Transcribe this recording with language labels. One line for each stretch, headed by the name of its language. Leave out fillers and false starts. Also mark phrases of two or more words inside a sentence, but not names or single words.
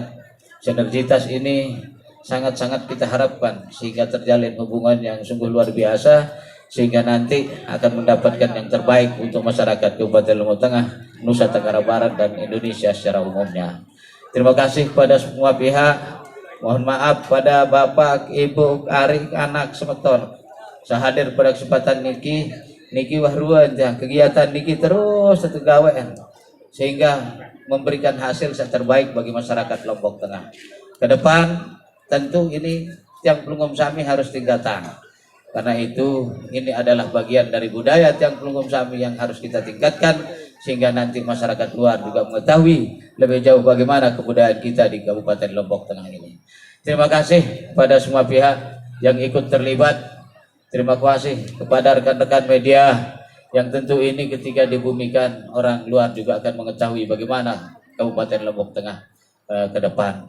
Indonesian: Sinergitas ini sangat-sangat kita harapkan sehingga terjalin hubungan yang sungguh luar biasa, sehingga nanti akan mendapatkan yang terbaik untuk masyarakat Kabupaten Lombok Tengah, Nusa Tenggara Barat, dan Indonesia secara umumnya. Terima kasih kepada semua pihak. Mohon maaf pada Bapak, Ibu, Arik, anak semeton. Saya hadir pada kesempatan
Sasak: Niki wahruan
Indonesian: ya, kegiatan Niki terus satu gawean sehingga memberikan hasil yang terbaik bagi masyarakat Lombok Tengah. Ke depan tentu ini
Sasak: tiang pelungkum sami
Indonesian: harus tingkatan. Karena itu ini adalah bagian dari budaya
Sasak: tiang pelungkum sami
Indonesian: yang harus kita tingkatkan sehingga nanti masyarakat luar juga mengetahui lebih jauh bagaimana kebudayaan kita di Kabupaten Lombok Tengah ini. Terima kasih kepada semua pihak yang ikut terlibat. Terima kasih kepada rekan-rekan media yang tentu ini ketika dibumikan orang luar juga akan mengetahui bagaimana Kabupaten Lombok Tengah ke depan.